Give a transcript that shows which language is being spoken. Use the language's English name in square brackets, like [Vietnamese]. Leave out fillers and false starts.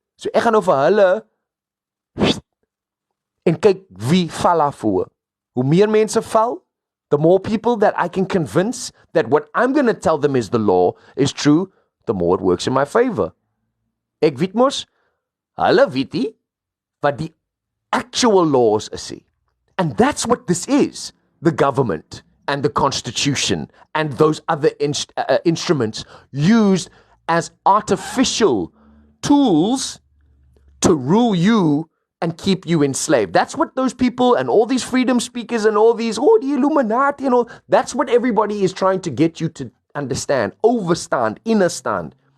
[Afrikaans] So ek gaan nou vir hulle en kyk wie val af voor. Hoe meer mense val, [English] the more people that I can convince that what I'm going to tell them is the law is true, the more it works in my favor. [Afrikaans] Ek weet mos, hulle weet nie wat die [English] actual laws [Afrikaans] is. [English] And that's what this is, the government and the constitution and those other instruments used as artificial tools to rule you and keep you enslaved. That's what those people and all these freedom speakers and all these, the Illuminati and all, that's what everybody is trying to get you to understand, overstand, understand.